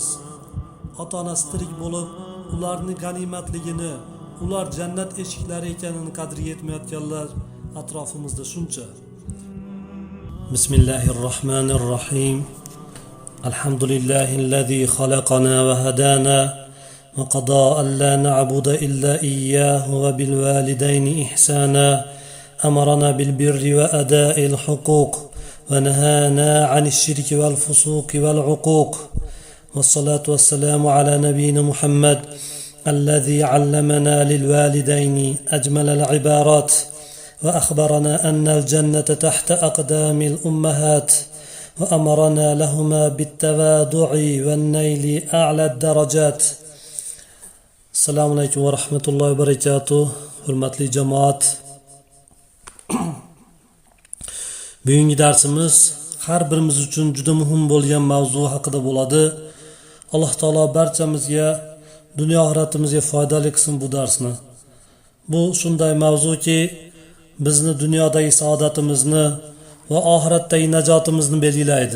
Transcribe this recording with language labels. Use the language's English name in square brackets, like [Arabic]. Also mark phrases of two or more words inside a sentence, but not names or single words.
[Uzbek] Ota-onasi tirik bo'lib, ularning g'animatligini, ular jannat eshiklari ekanini qadriga yetmayotganlar atrofimizda shuncha. [Arabic] Bismillahirrohmanirrohim. الحمد لله الذي خلقنا وهدانا وقضى أن لا نعبد إلا إياه وبالوالدين إحسانا. أمرنا بالبر وأداء الحقوق ونهانا عن الشرك والفسوق والعقوق والصلاة والسلام على نبينا محمد الذي علمنا للوالدين أجمل العبارات وأخبرنا أن الجنة تحت أقدام الأمهات وأمرنا لهما بالتواضع والنيل أعلى الدرجات. السلام عليكم ورحمة الله وبركاته. [Uzbek] حرمتli jamoat, bugungi darsimiz har birimiz uchun juda muhim bo'lgan mavzu haqida bo'ladi. Alloh taolo barchamizga, dunyo oxiratimizga foydali qilsin bu darsni. Bu shunday mavzuki, bizni dunyodagi saodatimizni va oxiratdagi najotimizni belgilaydi.